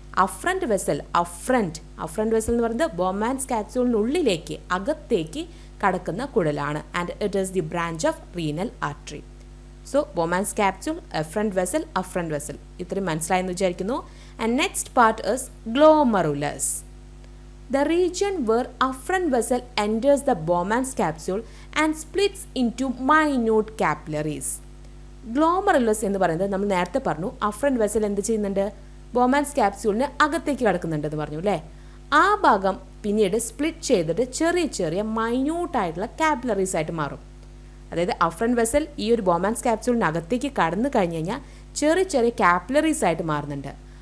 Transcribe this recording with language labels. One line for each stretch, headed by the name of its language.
Malayalam: Afferent vessel vessel എന്ന് പറയുന്നത് Bowman's ക്യാപ്സ്യൂളിനുള്ളിലേക്ക് അകത്തേക്ക് കടക്കുന്ന കുഴലാണ്.
English: And it is the branch of renal artery. So Bowman's capsule, efferent vessel, afferent vessel
Malayalam: ഇത്രയും മനസ്സിലായെന്ന് വിചാരിക്കുന്നു.
English: And next part is glomerulus. The region where afferent vessel enters the Bowman's capsule and splits into minute capillaries.
Malayalam: Glomerulus എന്ന് പറയുന്നത് നമ്മൾ നേരത്തെ പറഞ്ഞു afferent vessel എന്ത് ചെയ്യുന്നുണ്ട്? ബോമാൻസ് ക്യാപ്സ്യൂളിന് അകത്തേക്ക് കിടക്കുന്നുണ്ടെന്ന് പറഞ്ഞു അല്ലേ? ആ ഭാഗം പിന്നീട് സ്പ്ലിറ്റ് ചെയ്തിട്ട് ചെറിയ ചെറിയ മൈന്യൂട്ടായിട്ടുള്ള കാപ്പിലറീസ് ആയിട്ട് മാറും. അതായത് അഫറന്റ് വെസൽ ഈ ഒരു ബോമാൻസ് ക്യാപ്സ്യൂളിന് അകത്തേക്ക് കടന്നു കഴിഞ്ഞ് കഴിഞ്ഞാൽ ചെറിയ ചെറിയ കാപ്പിലറീസ് ആയിട്ട് മാറുന്നുണ്ട്.